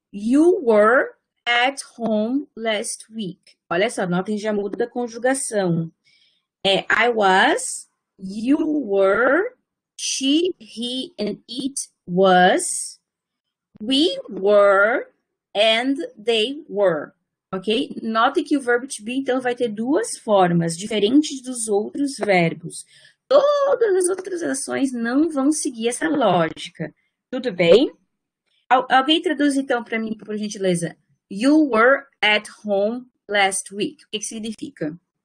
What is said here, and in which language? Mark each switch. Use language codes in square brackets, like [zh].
[en] You were at home last week. [pt] Olha só, notem, já muda a conjugação. [en] I was, you were, she, he, and it was, we were, and they were. Ok? [pt] Note que o verbo to be, então, vai ter duas formas, diferentes dos outros verbos. Todas as outras ações não vão seguir essa lógica. Tudo bem? Alguém traduz, então, para mim, por gentileza. [en] You were at home last week. [pt] O que significa?